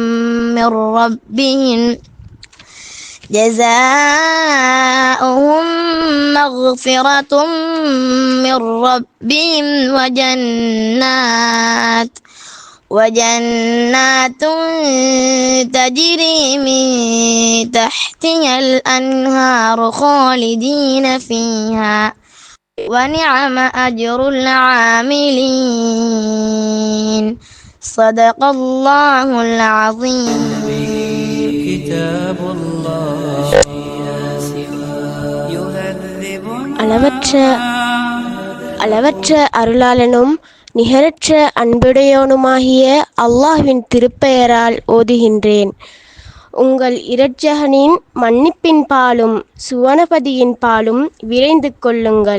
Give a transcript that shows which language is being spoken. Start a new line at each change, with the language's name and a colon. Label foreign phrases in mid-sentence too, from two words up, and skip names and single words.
Arabic: من ربهم وجنات تجري من تحتها الأنهار خالدين فيها ونعم أجر العاملين. صدق الله العظيم. كتاب الله
Tamil: அளவற்ற அருளாளனும் நிகரற்ற அன்புடையோனுமாகிய அல்லாஹ்வின் திருப்பெயரால் ஓதுகின்றேன். உங்கள் இரட்சகனின் மன்னிப்பின் பாலும் சுவனபதியின் பாலும் விரைந்து கொள்ளுங்கள்.